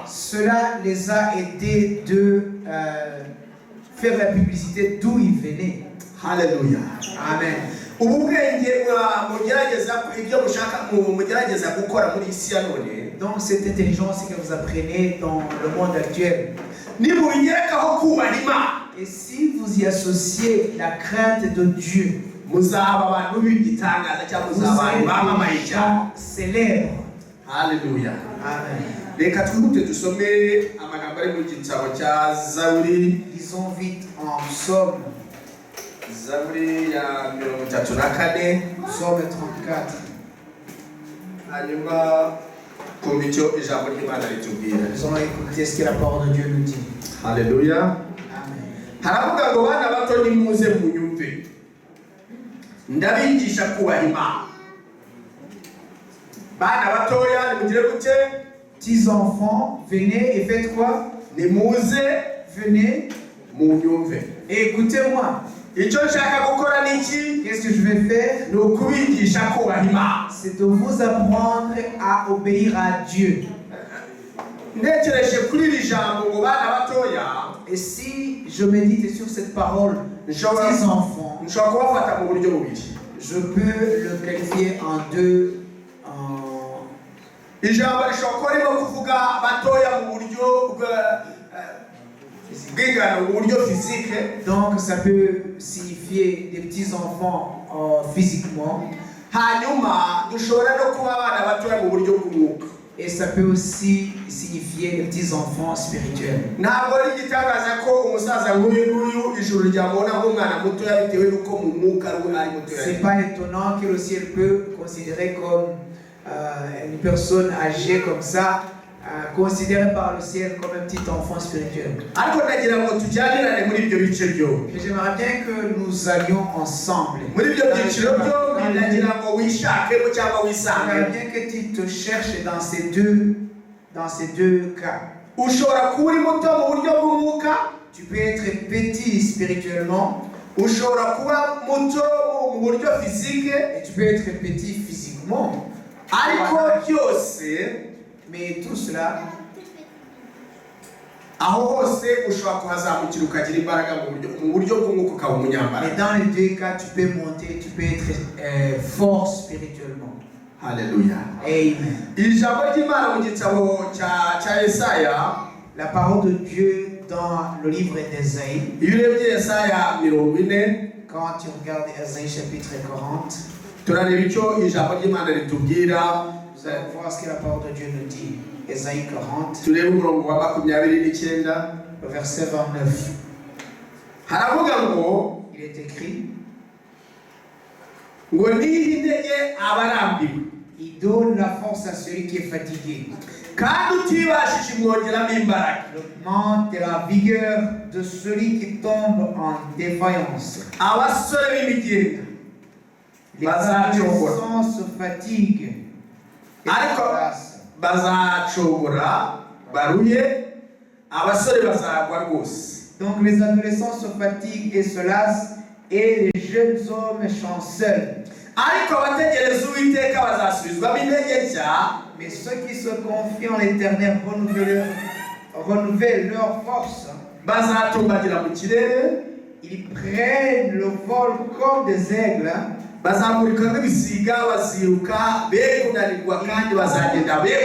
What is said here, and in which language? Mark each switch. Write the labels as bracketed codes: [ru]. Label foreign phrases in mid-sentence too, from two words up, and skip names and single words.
[fr] Cela les a aidés de faire la publicité d'où ils venaient. [rw] Haleluya. Amen. Ubu bwenge mugerageza ibyo mugerageza gukora muri isi ya none, [fr] Donc cette intelligence que vous apprenez dans le monde actuel. [rw] nimubigerekaho kubaha Imana, [fr] Et si vous y associez la crainte de Dieu, [rw] muzaba abantu b'igitangaza cyangwa [fr] vous [rw] muzaba abantu [fr] serez [rw] bamamaye [fr] des [rw] cyane. [fr] gens célèbres. [rw] Haleluya. Amen. Reka twihute dusome amagambo ari mu gitabo cya Zaburi. [fr] Lisons vite en Psaume, [rw] Zaburi ya 34, [fr] Psaume 34. [rw] hanyuma kumva icyo ijambo ry'Imana ritubwira. [fr] Nous allons écouter ce que la parole de Dieu nous dit. [rw] Haleluya. Amen. Haravuga ngo bana bato nimuze munyumve, ndabigisha kubaha Imana. bana batoya nimugire gute [fr] Petits enfants, venez et faites quoi? [rw] nimuze [fr] Venez [rw] munyumve [fr] et écoutez-moi. [rw] icyo nshaka gukora ni iki [fr] Qu'est-ce que je vais faire? [rw] ni ukubigisha kubaha Imana. [fr] C'est de vous apprendre à obéir à Dieu. [rw] ntekereje kuri iri jambo ngo bana batoya [fr] Et si je médite sur cette parole, [rw] nshobora [fr] petits enfants, [rw] nshobora kubafata mu buryo bubiri. [fr] je peux le qualifier en deux. [rw] ijambo rishobora kuba ririmo kuvuga batoya mu buryo bw'ingano mu buryo physique, [fr] Donc ça peut signifier des petits enfants physiquement. [rw] hanyuma dushobora no kuba abana batoya mu buryo bw'umwuka. [fr] Et ça peut aussi signifier les petits enfants spirituels. [rw] ntabwo ari igitangaza ko umusaza nk'uyu nguyu ijuru ryamubona nk'umwana mutoya bitewe n'uko mu mwuka ari mutoya. [fr] C'est pas étonnant que le ciel peut considérer comme une personne âgée comme ça, considérée par le ciel comme un petit enfant spirituel. [rw] ariko nagira ngo tujyanirane muri ibyo bice byombi. [fr] Mais j'aimerais bien que nous allions ensemble. [rw] muri ibyo byiciro byombi nagira ngo wishakemo cyangwa wisange. [fr] J'aimerais bien que tu te cherches dans ces deux cas. [rw] ushobora kuba uri muto mu buryo bw'umwuka, [fr] Tu peux être petit spirituellement [rw] ushobora kuba muto mu buryo physique, [fr] et tu peux être petit physiquement. [rw] ariko byose [fr] Mais tout cela, [rw] aho hose ushobora kuhazamukira ukagira imbaraga mu buryo bw'umwuka ukaba [fr] mais [rw] umunyambaraga. [fr] dans les deux cas, tu peux monter, tu peux être fort spirituellement. [rw] Haleluya. Amen. iri jambo ry'Imana mu gitabo cya Yesaya, [fr] La parole de Dieu dans le livre d'Ésaïe, [rw] iyo urebye Yesaya 40, [fr] quand tu regardes Ésaïe chapitre 40, [rw] turareba icyo ijambo ry'Imana ritubwira. [fr] vous allez voir ce que la parole de Dieu nous dit. Ésaïe 40, [rw] turebe umurongo wa 29, [fr] le verset 29. [rw] haravuga ngo [fr] Il est écrit, [rw] ngo nihe intege abarambiwe [fr] il donne la force à celui qui est fatigué. [rw] kandi utibashije imwongeramo imbaraga. [fr] Il augmente la vigueur de celui qui tombe en défaillance. [rw] abasore b'imigenda [fr] Les [rw] bazacogora, [fr] adolescents se fatiguent. et [rw] ariko [fr] s'enlacent. [rw] bazacogora baruye, abasore bazagwa rwose. [fr] Donc les adolescents se fatiguent et se lassent, et les jeunes hommes chancellent. [rw] ariko abategereza Uwiteka bazasubizwamo intege nshya, [fr] Mais ceux qui se confient en l'Éternel renouvellent leur force. [rw] bazatumbagira mu kirere, [fr] Ils prennent le vol comme des aigles. [rw] bazamurika nk'ibisiga, baziruka be kunanirwa kandi bazagenda be